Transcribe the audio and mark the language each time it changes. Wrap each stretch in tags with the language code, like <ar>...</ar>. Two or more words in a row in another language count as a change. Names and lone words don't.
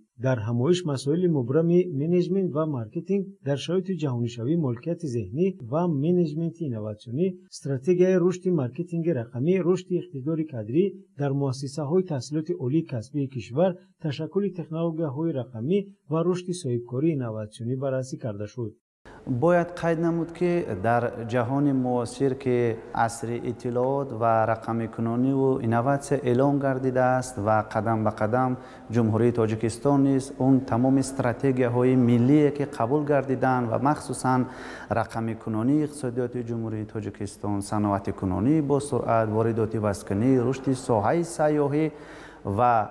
<tg>дар ҳамоиш масоили мубрами менеҷмент ва маркетинг дар шароити ҷаҳонишавӣ, молкияти зеҳнӣ ва менеҷменти инноватсионӣ, стратегияи рушди маркетинги рақамӣ, рушди иқтидори кадрӣ дар муассисаҳои таҳсилоти олии касбии кишвар, ташаккули технологияҳои рақамӣ ва рушди соҳибкории инноватсионӣ баррасӣ карда шуд. бояд қайд намуд ки дар ҷаҳони муосир ки асри иттилоот ва рақамикунонӣ ва инноватсия эълон гардидааст ва қадам ба қадам Ҷумҳурии Тоҷикистон низ он тамоми стратегияҳои миллӣ ки қабул гардидан ва махсусан рақамикунонии иқтисодиёти Ҷумҳурии Тоҷикистон, саноатикунонӣ бо суръат, воридоти маскунӣ, рушди соҳаи сайёҳӣ ва</tg>